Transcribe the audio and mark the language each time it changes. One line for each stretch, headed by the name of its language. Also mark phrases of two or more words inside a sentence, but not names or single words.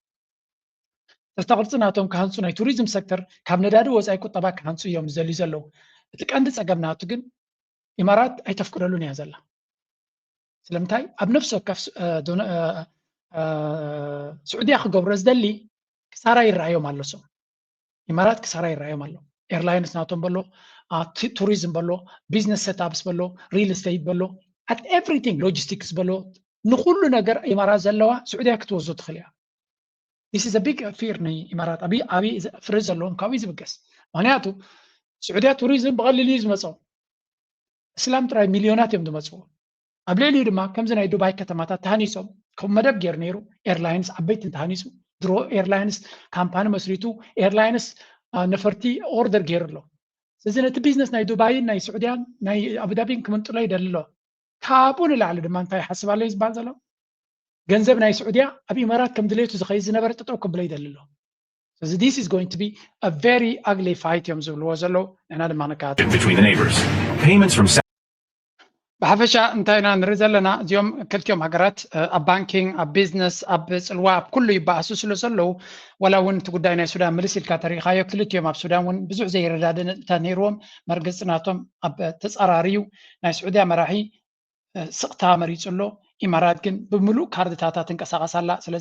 Tigrinya: ተስተቕርፂ ናቶም ክሃንፁ ናይ ቱሪዝም ሴክተር ካብ ነዳዲ ወፃኢ ቁጠባ ክሃንፁ እዮም ዝደልዩ ዘለዉ እቲ ቀንዲ ፀገም ናቱ ግን ኢማራት ኣይተፍቅደሉን እያ ዘላ ስለምንታይ ኣብ ነፍሲ ወከፍ ስዑድያ ክገብሮ ዝደሊ ክሳራ ይረኣዮም ኣሎ ሶም ኢማራት ክሳራ ይረኣዮም ኣሎ ኤርላይንስ ናቶም በሎ ቱሪዝም በሎ
English: business setups
Tigrinya: በሎ
English: real estate
Tigrinya: በሎ
English: at everything logistics
Tigrinya: በሎ ንኩሉ ነገር ኢማራት ዘለዋ ስዑድያ ክትወዞ ትኽእል እያ
English: this is a big fear
Tigrinya: ናይ ኢማራት ዓብዪ ፍረ ዘለዎም ካብኡ ዝብገስ ምክንያቱ ስዑድያ ቱሪዝም ብቐሊሉ እዩ ዝመፅኦ እስላም ጥራይ ሚልዮናት እዮም ዝመፅዎ ኣብ ልዕሊኡ ድማ ከምዚ ናይ ዱባይ ከተማታት ተሃኒፆም ከም መደብ ገይሩ ነይሩ ኤርላይንስ ዓበይቲ ተሃኒፁ ድሮ
English: airlines company
Tigrinya: መስሪቱ ኤርላይንስ ነፈርቲ ኦርደር ገይሩ ኣሎ ስለዚ ነቲ ቢዝነስ ናይ ዱባይን ናይ ስዑድያን ናይ አቡዳቢን ክምንጥሎ ይደሊ ኣሎ ካብኡ ንላዕሊ ድማ እንታይ ይሓስብ ኣሎ እዩ ዝበሃል ዘሎ ገንዘብ ናይ ስዑድያ ኣብ ኢማራት ከም ድሌቱ ዝኸይድ ዝነበረ ጠጠው ክብሎ ይደሊ ኣሎ ስለዚ
English: this is going to be a very ugly fight
Tigrinya: እዮም ዝብልዎ ዘለዉ ንሕና ድማ ንከታተል
English: between the neighbors. Payments from
Tigrinya: ብሓፈሻ እንታይ ኢና ንርኢ ዘለና እዚኦም ክልቲኦም ሃገራት ኣብ ባንኪንግ ኣብ ቢዝነስ ኣብ ፅልዋ ኣብ ኩሉ ይበኣሱ ስለ ዘለዉ ወላ እውን እቲ ጉዳይ ናይ ሱዳን ምልስ ኢልካ ተሪኻዮ ክልቲኦም ኣብ ሱዳን እውን ብዙሕ ዘይረዳድእታት ነይርዎም መርገፂ ናቶም ኣብ ተፃራርዩ ናይ ስዑድያ መራሒ ስቕታ መሪፁ ኣሎ ኢማራት ግን ብምሉእ ካርድታታ ትንቀሳቐስ ኣላ ስለዚ